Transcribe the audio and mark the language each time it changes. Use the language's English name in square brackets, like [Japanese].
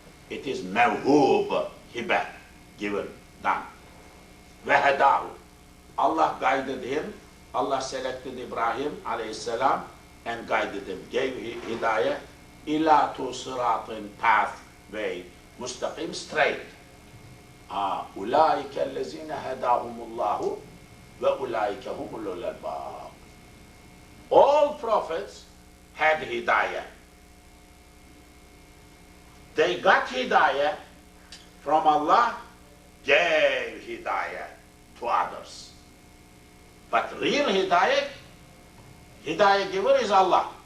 [English] It is mawhub, hibah, given, done. Wahadahu. Allah guided him. Allah selected Ibrahim alayhi salam and guided him, gave hidayah ila to siratin, pathway, mustaqim, straight. [Arabic] أولئك الذين هداهم الله وأولئك هم أولو الألباب. [English] All prophets had hidayah. They got hidayah from Allah, gave hidayah to others. But real hidayah giver is Allah.